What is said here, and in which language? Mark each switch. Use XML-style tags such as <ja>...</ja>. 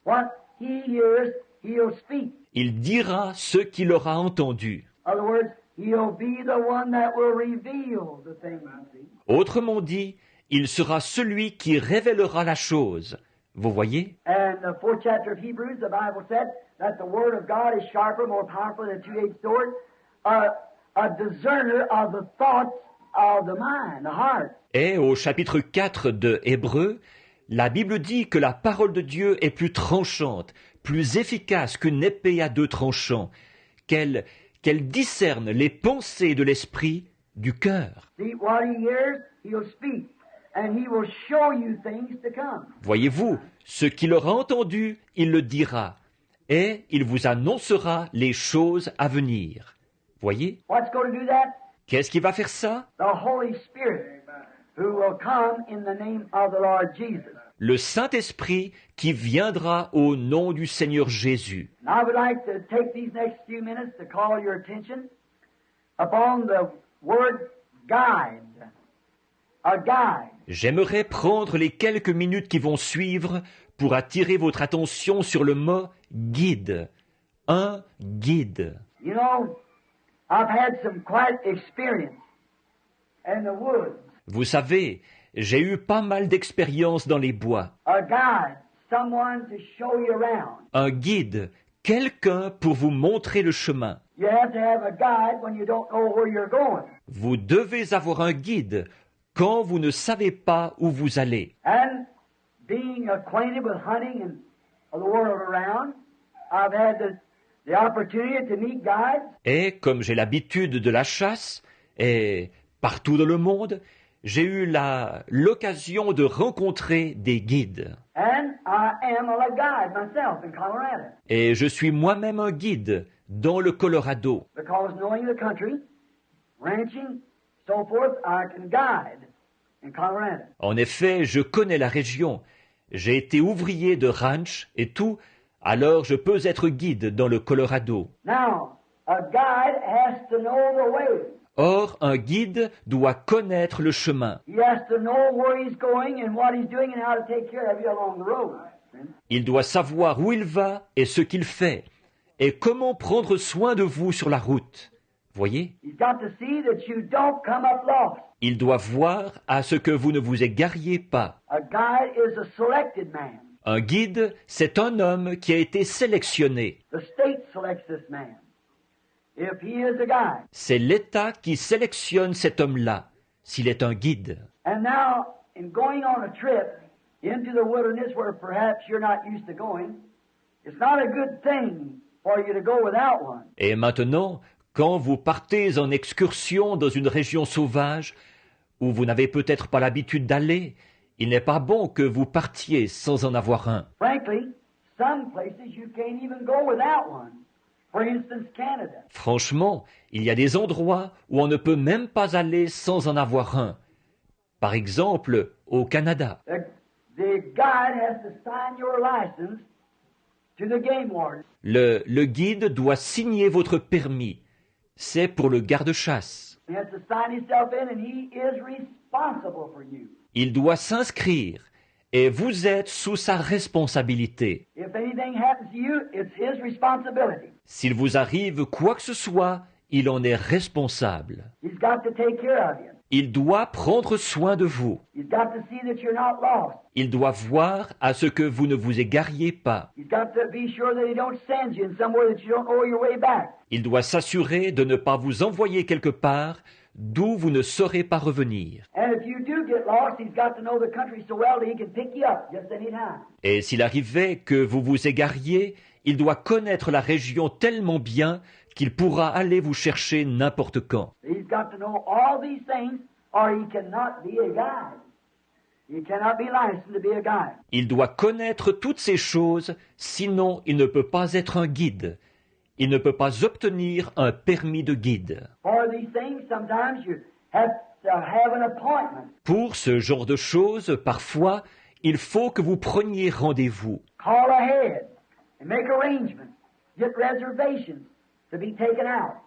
<en>What he hears he'll speak.</en> <fr>Il dira ce qu'il aura entendu.</fr> <en>In other words, he'll be the one that will reveal the thing you see.</en> <fr>Autrement dit, il sera celui qui révélera la chose. Vous voyez?</fr> <en>And the 4th chapter of Hebrews, the Bible said that the Word of God is sharper, more powerful than a two-edged sword, a discerner of the thoughts of the mind, the heart.</en> <fr>Et au chapitre 4 de Hébreux, la Bible dit que la parole de Dieu est plus tranchante, plus efficace qu'une épée à deux tranchants, qu'elle discerne les pensées de l'esprit, du cœur.</fr> <en>See, what he hears, he'll speak, and he will show you things to come.</en> <fr>Voyez-vous, ce qu'il aura entendu, il le dira, et il vous annoncera les choses à venir. Voyez?</fr> <en>What's going to do that?</en> <fr>Qu'est-ce qui va faire ça?</fr> <en>The Holy Spirit, who will come in the name of the Lord Jesus.</en> <fr>Le Saint-Esprit qui viendra au nom du Seigneur Jésus.</fr> <en>And I would like to take these next few minutes to call your attention upon the word guide. A guide.</en> <fr>J'aimerais prendre les quelques minutes qui vont suivre pour attirer votre attention sur le mot guide. Un guide.</fr> <en>You know, I've had some quite experience in the woods.</en> <fr>Vous savez, j'ai eu pas mal d'expériences dans les bois.</fr> <en>A guide, someone to show you around.</en> <fr>Un guide, quelqu'un pour vous montrer le chemin.</fr> <en>You have to have a guide when you don't know where you're going.</en> <fr>Vous devez avoir un guide quand vous ne savez pas où vous allez.</fr> <en>And being acquainted with hunting and the world around, I've had the opportunity to meet guides.</en> <fr>Et comme j'ai l'habitude de la chasse, et partout dans le monde, j'ai eu l'occasion de rencontrer des guides.</fr> <en>And I am a guide myself in Colorado.</en> <fr>Et je suis moi-même un guide dans le Colorado.</fr> <en>Because knowing the country, ranching, so forth, I can guide in Colorado.</en> <fr>En effet, je connais la région. J'ai été ouvrier de ranch et tout, alors je peux être guide dans le Colorado.</fr> <en>Now, a guide has to know the way.</en> <fr>Or, un guide doit connaître le chemin.</fr> <en>He has to know where he's going and what he's doing and how to take care of you along the road.</en> <fr>Il doit savoir où il va et ce qu'il fait, et comment prendre soin de vous sur la route. Voyez?</fr> <en>He's got to see that you don't come up lost.</en> <fr>Il doit voir à ce que vous ne vous égariez pas.</fr> <en>A guide is a selected man.</en> <fr>Un guide, c'est un homme qui a été sélectionné.</fr> <en>The state selects this man. If he is a guide.</en> <fr>C'est l'État qui sélectionne cet homme-là, s'il est un guide.</fr> <en>And now, in going on a trip into the wilderness where perhaps you're not used to going, it's not a good thing for you to go without one.</en> <fr>Et maintenant, quand vous partez en excursion dans une région sauvage, où vous n'avez peut-être pas l'habitude d'aller, il n'est pas bon que vous partiez sans en avoir un.</fr> <en>Frankly, some places you can't even go without one. For instance, Canada.</en> <fr>Franchement, il y a des endroits où on ne peut même pas aller sans en avoir un. Par exemple, au Canada.</fr> <en>The guide has to sign your license to the game warden.</en> <fr>Le guide doit signer votre permis. C'est pour le garde-chasse.</fr> <en>He has to sign himself in and he is responsible for you.</en> <fr>Il doit s'inscrire et vous êtes sous sa responsabilité.</fr> <en>If anything happens to you, it's his responsibility.</en> <fr>S'il vous arrive quoi que ce soit, il en est responsable.</fr> <en>He's got to take care of you.</en> <fr>Il doit prendre soin de vous.</fr> <en>He's got to see that you're not lost.</en> <fr>Il doit voir à ce que vous ne vous égariez pas.</fr> <en>He's got to be sure that he don't send you in somewhere that you don't know your way back.</en> <fr>Il doit s'assurer de ne pas vous envoyer quelque part d'où vous ne saurez pas revenir.</fr> <en>And if you do get lost, he's got to know the country so well that he can pick you up just any time.</en> <fr>Et s'il arrivait que vous vous égariez, il doit connaître la région tellement bien qu'il pourra aller vous chercher n'importe quand.</fr> <en>He's got to know all these things or he cannot be a guide. He cannot be licensed to be a guide.</en> <fr>Il doit connaître toutes ces choses, sinon il ne peut pas être un guide. Il ne peut pas obtenir un permis de guide.</fr> <en>For these things, sometimes you have to have an appointment.</en> <fr>Pour ce genre de choses, parfois, il faut que vous preniez rendez-vous.</fr> <en>Call ahead and make arrangements. Get reservations to be taken out.</en>